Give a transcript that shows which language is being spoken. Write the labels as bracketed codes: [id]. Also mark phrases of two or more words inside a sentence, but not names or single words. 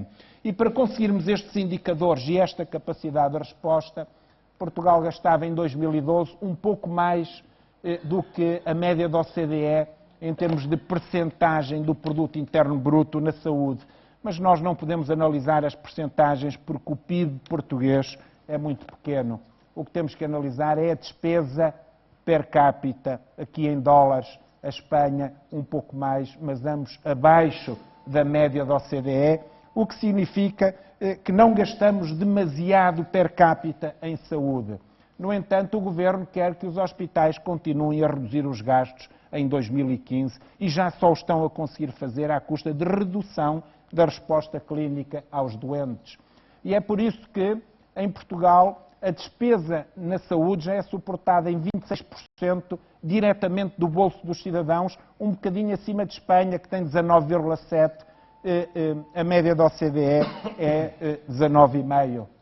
[pt] E para conseguirmos estes indicadores e esta capacidade de resposta, Portugal gastava em 2012 um pouco mais do que a média da OCDE em termos de percentagem do produto interno bruto na saúde. Mas nós não podemos analisar as percentagens porque o PIB português é muito pequeno. O que temos que analisar é a despesa [la] per capita, [pt] aqui em dólares, a Espanha um pouco mais, mas ambos abaixo da média da OCDE, o que significa que não gastamos demasiado [la] per capita [pt] em saúde. No entanto, o Governo quer que os hospitais continuem a reduzir os gastos em 2015 e já só o estão a conseguir fazer à custa de redução da resposta clínica aos doentes. E é por isso que, em Portugal, a despesa na saúde já é suportada em 26% diretamente do bolso dos cidadãos, um bocadinho acima de Espanha, que tem 19,7%, a média da OCDE é 19,5%.